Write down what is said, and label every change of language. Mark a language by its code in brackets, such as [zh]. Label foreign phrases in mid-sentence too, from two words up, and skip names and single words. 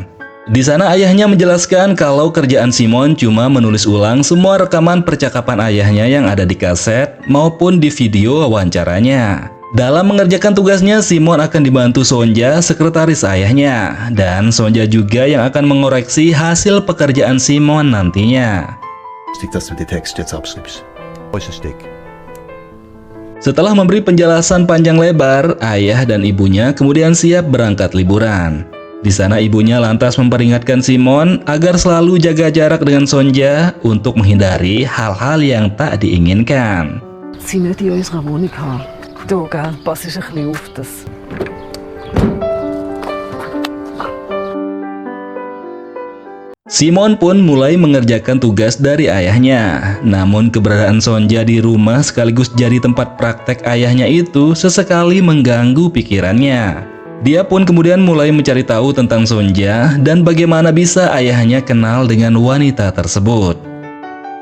[id] Di sana ayahnya menjelaskan kalau kerjaan Simon cuma menulis ulang semua rekaman percakapan ayahnya yang ada di kaset maupun di video wawancaranya. Dalam mengerjakan tugasnya, Simon akan dibantu Sonja, sekretaris ayahnya, dan Sonja juga yang akan mengoreksi hasil pekerjaan Simon nantinya. [de] Wichtig, dass du die Texte jetzt abschreibst. Äußerst dick. [id] Setelah memberi penjelasan panjang lebar, ayah dan ibunya kemudian siap berangkat liburan. Di sana ibunya lantas memperingatkan Simon agar selalu jaga jarak dengan Sonja untuk menghindari hal-hal yang tak diinginkan. [de] Sie nicht in unserer Wohnung haben. Du, gell, pass ein bisschen auf das. [id] Simon pun mulai mengerjakan tugas dari ayahnya. Namun keberadaan Sonja di rumah sekaligus jadi tempat praktek ayahnya itu sesekali mengganggu pikirannya. Dia pun kemudian mulai mencari tahu tentang Sonja dan bagaimana bisa ayahnya kenal dengan wanita tersebut.